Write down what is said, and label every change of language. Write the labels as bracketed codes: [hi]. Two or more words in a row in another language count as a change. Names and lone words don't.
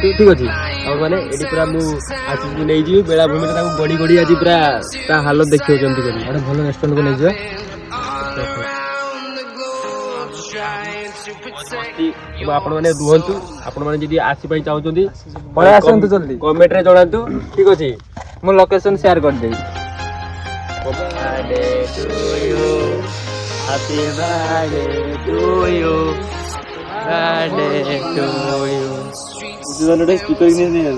[or] ଠିକ ଅଛି ଆଉ ମାନେ ଏଠି ପୁରା ମୁଁ ଆସିକି ନେଇଯିବି ବେଳାଭୂମିରେ ତାକୁ ଗଡ଼ି ଗଡ଼ି ଆଜି ପୁରା ତା ହାଲତ ଦେଖିବ କେମିତି କରି। ଗୋଟେ ଭଲ ରେଷ୍ଟୁରାଣ୍ଟକୁ ନେଇଯିବା। ଆପଣମାନେ ରୁହନ୍ତୁ। ଆପଣମାନେ ଯଦି ଆସିବା ପାଇଁ ଚାହୁଁଛନ୍ତି ପଳେଇ ଆସନ୍ତୁ ଜଲ୍ଦି କମେଣ୍ଟରେ ଜଣାନ୍ତୁ। ଠିକ ଅଛି ମୁଁ ଲୋକେସନ ସେୟାର କରିଦେବି। [en] Happy birthday to you. Birthday to you. [or] ଜଣେ ସ୍ପିକର କିনে ନେଇଗଲା।